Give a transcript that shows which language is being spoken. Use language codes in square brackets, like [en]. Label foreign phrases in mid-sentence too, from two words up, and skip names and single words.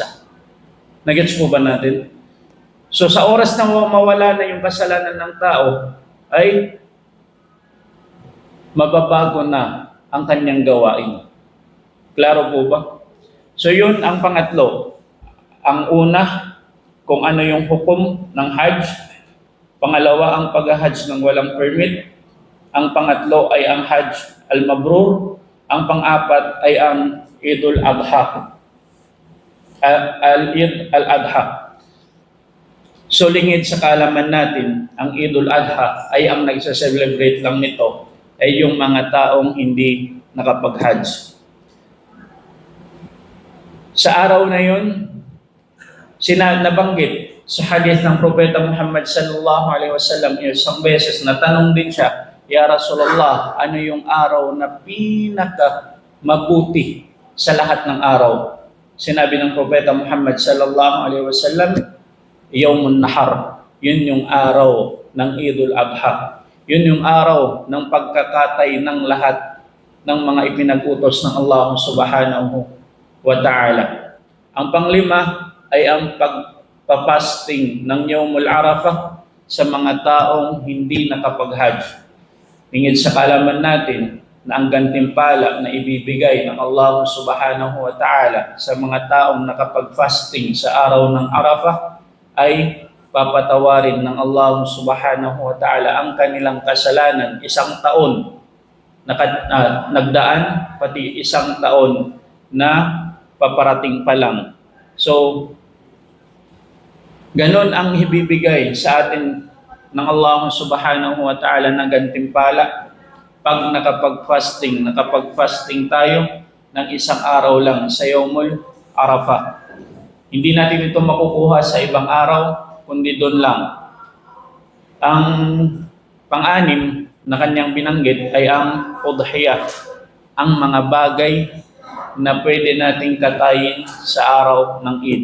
[tl] Nagets po ba natin? So sa oras na mawala na yung kasalanan ng tao, ay mababago na ang kanyang gawain. Klaro po ba? So yun ang pangatlo. Ang una, kung ano yung hukom ng hajj. Pangalawa, ang pag-hajj ng walang permit. Ang pangatlo ay ang [ar] حج المبرور. [tl] Ang pang-apat ay ang Idul Adha. Al-Id al-Adha. So lingid sa kaalaman natin, ang Idul Adha ay ang nagsa-celebrate lang nito ay yung mga taong hindi nakapag-hajj. Sa araw na yun, nabanggit sa hadith ng Propeta Muhammad [ar] صلى الله عليه وسلم, [tl] isang beses natanong din siya, [ar] يا رسول الله, [tl] ano yung araw na pinaka mabuti sa lahat ng araw? Sinabi ng Propeta Muhammad [ar] صلى الله عليه وسلم, يوم النحر. [tl] Yun yung araw ng Idul Adha. Yun yung araw ng pagkakatay ng lahat ng mga ipinag-utos ng Allah [ar] سبحانه وتعالى. [tl] Ang panglima ay ang pagpapasting ng [ar] يوم عرفة [tl] sa mga taong hindi nakapag-hajj. Tingin sa kaalaman natin na ang gantimpala na ibibigay ng Allah [ar] سبحانه وتعالى [tl] sa mga taong nakapag-fasting sa araw ng Arafah ay papatawarin ng Allah [ar] سبحانه وتعالى [tl] ang kanilang kasalanan isang taon nagdaan, pati isang taon na paparating pa lang. So, ganon ang ibibigay sa atin ng Allah [ar] سبحانه وتعالى [tl] na gantimpala pag nakapag-fasting tayo ng isang araw lang sa [ar] يوم عرفة. [tl] Hindi natin ito makukuha sa ibang araw, kundi doon lang. Ang pang-anim na kanyang binanggit ay ang udhiyah, ang mga bagay na pwede nating katayin sa araw ng Eid.